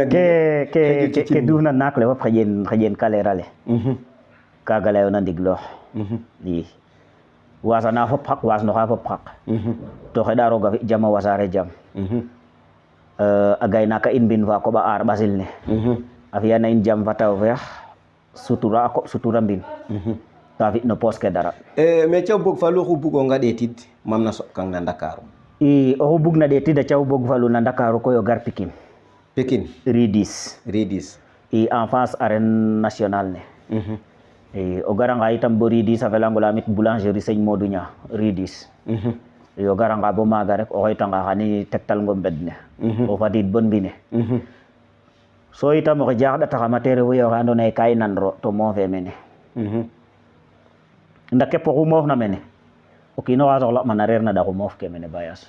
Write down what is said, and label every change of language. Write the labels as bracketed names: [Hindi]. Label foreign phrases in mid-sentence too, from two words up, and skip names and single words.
[Serer] ke duufna naak le fop xeƴen kalera le kaga leyona ndiglox i wasana fop xaq wasnoxa fop xaq to xeɗa roga fi jam a wasare jam a gaynaka in mbin fa koɓa aar ɓasil ne a fiyana in jam fa taw feex sutura a koɓ sutura mbin ta fi no poos ke dara mais caw bog fa luxu bugonga ɗeetid mam na soɓkang na Ndakaaru i oxu bugna ɗeetid a caw bog falu na Ndakaaru koy o gar Pikine Pikine Ridis Ridis i [French] en face arène nationale [Serer] ne o garanga itam bo Ridis a felangolam it boulangerie Seigne Modou Nia Ridis yo garanga bo maaga rek o xoytanga xani tektal ngo mbed ne o fadid bon mbine so itam oxe jaxɗataxama te refu ye oxe andoona yee ka i nanro to moofe mene nda kep oxu moofna mene o kiin oxa soxla'ma na reer na ɗaxu moof ke mene Bayas